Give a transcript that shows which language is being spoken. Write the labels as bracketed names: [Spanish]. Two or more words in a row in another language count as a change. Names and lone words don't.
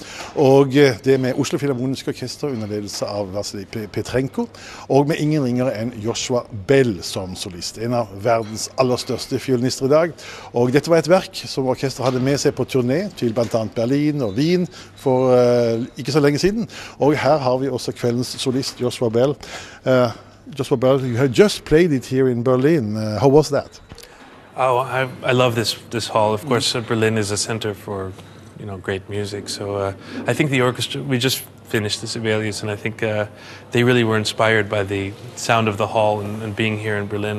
[Norwegian] Og det med Oslo Philharmonic Orchestra under ledelse av Vasily Petrenko, og med ingen ringere enn Joshua Bell som solist, en av verdens aller største fiolinister i dag. Og dette var et verk som orkestret hadde med seg på turné til blant annet Berlin og Wien for ikke så lenge siden. Og her har vi også kveldens solist, Joshua Bell. [English] Joshua Bell, you had just played it here in Berlin. How was that? Oh, I love this hall. Of course, Berlin is a center for, great music. So I think the orchestra, we just finished the Sibelius, and I think they really were inspired by the sound of the hall and being here in Berlin.